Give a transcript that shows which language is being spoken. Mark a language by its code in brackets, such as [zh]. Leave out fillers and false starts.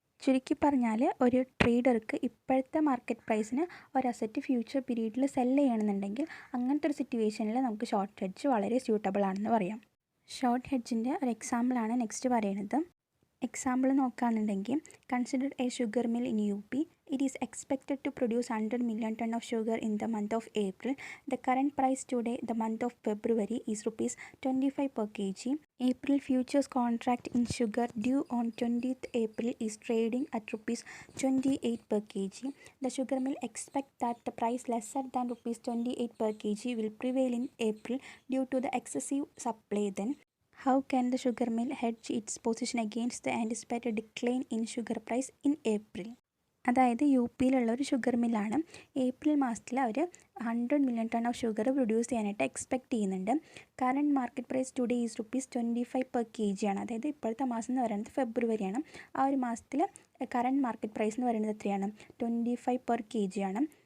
[ml] ചുരുക്കി പറഞ്ഞാൽ ഒരു ട്രേഡർക്ക് ഇപ്പോഴത്തെ മാർക്കറ്റ് പ്രൈസിന് ഒരു അസറ്റ് ഫ്യൂച്ചർ പീരീഡിൽ സെല്ല് ചെയ്യണമെന്നുണ്ടെങ്കിൽ അങ്ങനത്തെ ഒരു സിറ്റുവേഷനിൽ നമുക്ക് ഷോർട്ട് ഹെഡ്ജ് വളരെ സ്യൂട്ടബിൾ ആണെന്ന് പറയാം. ഷോർട്ട് ഹെഡ്ജിൻ്റെ ഒരു എക്സാമ്പിളാണ് നെക്സ്റ്റ് പറയുന്നത്. എക്സാമ്പിൾ നോക്കുകയാണെന്നുണ്ടെങ്കിൽ, [en] Consider a sugar mill in UP. It is expected to produce 100 million ton of sugar in the month of April. The current price today, the month of February, is rupees 25 per kg. April futures contract in sugar due on 20th April is trading at rupees 28 per kg. The sugar mill expects that the price lesser than rupees 28 per kg will prevail in April due to the excessive supply then. How can the sugar mill hedge its position against the anticipated decline in sugar price in April? [ml] അതായത് UP ഒരു sugar മില്ലാണ്. April മാസത്തിൽ അവർ 100 million ton of sugar produce ചെയ്യാനായിട്ട് expect ചെയ്യുന്നുണ്ട്. [en] Current market price today is rupees 25 per kg ആണ്. [ml] അതായത് ഇപ്പോഴത്തെ മാസം എന്ന് പറയുന്നത് ഫെബ്രുവരിയാണ്. ആ ഒരു മാസത്തിൽ കറണ്ട് മാർക്കറ്റ് പ്രൈസ് എന്ന് പറയുന്നത് എത്രയാണ്, 25 per kg ആണ്.